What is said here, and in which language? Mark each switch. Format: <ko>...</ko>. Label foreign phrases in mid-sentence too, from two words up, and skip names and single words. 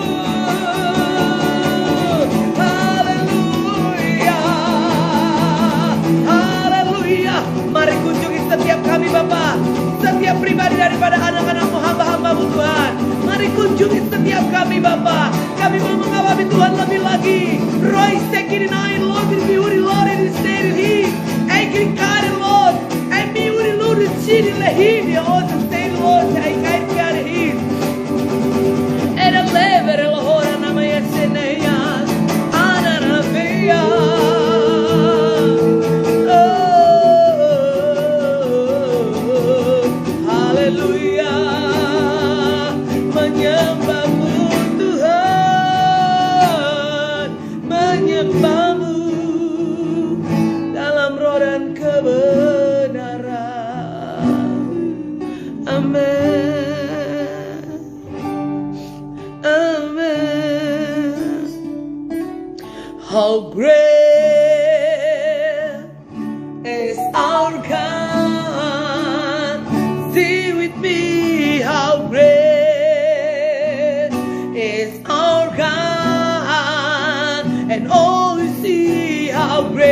<id>Haleluya, haleluya. Mari kunjungi setiap kami Bapa, setiap pribadi daripada anak-anakmu, hamba-hambamu Tuhan. Mari kunjungi setiap kami Bapa. Kami mau mengawali Tuhan lebih lagi. Roy sekini nain Lord di uri Lord di seri hi. Aikri kare Lord. Ai mi uri Lord di sini lehi di osa seri Lord. Ai kai kare hi. Era levere lohora nama yeseneya. Ana rabia. Haleluya. Menyembahmu Tuhan, menyembahmu dalam roh dan kebenaran. Amin, amin.</id> <en>How great is our God. Sing with me, how great is our God, and all we see how</en>